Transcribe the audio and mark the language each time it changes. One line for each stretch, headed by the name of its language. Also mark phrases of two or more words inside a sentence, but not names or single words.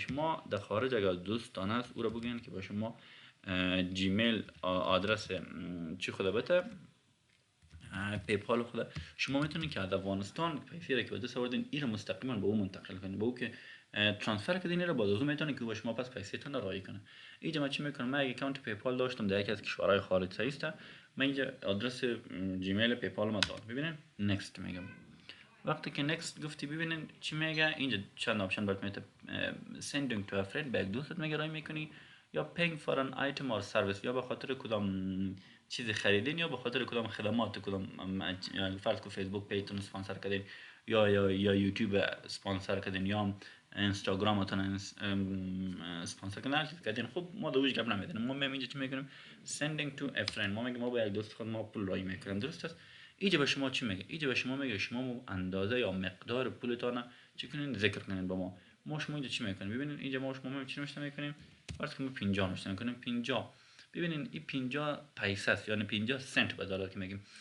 Persian: شما در خارج اگر دوستان است او را بگین که با شما جیمیل آدرس چی خود بده پیپال خود شما میتونید که از افغانستان پیسه را که به دست آوردین این را مستقیما به او منتقل کنید، به او که ترانسفر کردین را باز از اون میتونید که با شما پس پیسه تون رایی کنه. اینجا من چی میکنم؟ من یک اکانت پیپال داشتم در یکی از کشورهای خارج است. من اینجا آدرس جیمیل پیپال ما دارم. ببینید نکست میگم. وقتی که نکست گفتی ببینین چی میگه اینجا چند آپشن برات میده.
English: sending to a friend
Persian: به یک دوستت میگه رای میکنی، یا
English: paying for an item or service،
Persian: یا به خاطر کدام چیزی خریدین یا به خاطر کدام خدمات، کدام فرض کو فیسبوک پیجتون اسپانسر کردین یا یوتیوب اسپانسر کردین یا اینستاگرامتون اسپانسر کردین. خب ما دوش گپ نمیدونیم، ما اینجا چی میکنیم؟
English: sending to a friend،
Persian: ما میگیم ما به یک دوست خود ما پول رای میکنیم. درست است؟ اینجا به شما چی میگه؟ اینجا به شما میگه شما اندازه یا مقدار پولتون چی کنین ذکر کنین با ما شما اینجا چی میکنیم؟ ببینید اینجا ما شما چی نوشته میکنیم؟ فرض کنیم 50 نوشته میکنیم 50. ببینید این 50 پیسه است، یعنی 50 سنت به دلار که میگیم.